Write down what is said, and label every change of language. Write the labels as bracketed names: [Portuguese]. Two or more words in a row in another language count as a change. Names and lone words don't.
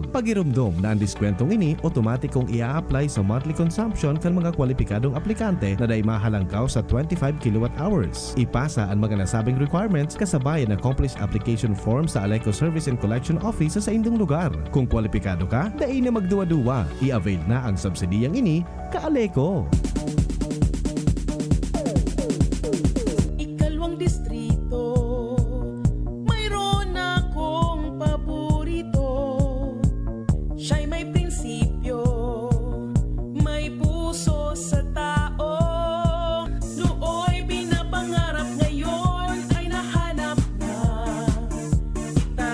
[Bikol] Pagirumdom na ang diskwentong ini otomatikong ia-apply sa monthly consumption kan mga kwalipikadong aplikante na day mahalangkaw sa 25 kWh. [Filipino] Ipasa ang mga nasabing requirements kasabay ng [English] accomplished application form [Filipino] sa ALECO Service and Collection Office sa indong lugar. [Bikol] Kung kwalipikado ka, dai na magduwa-duwa. I-avail na ang subsidiyang ini ka-ALECO. [Filipino] Ikalawang distrito, mayroon akong paborito. Siya'y may prinsipyo, may puso sa tao. Nooy pinapangarap ngayon ay nahanap na kita.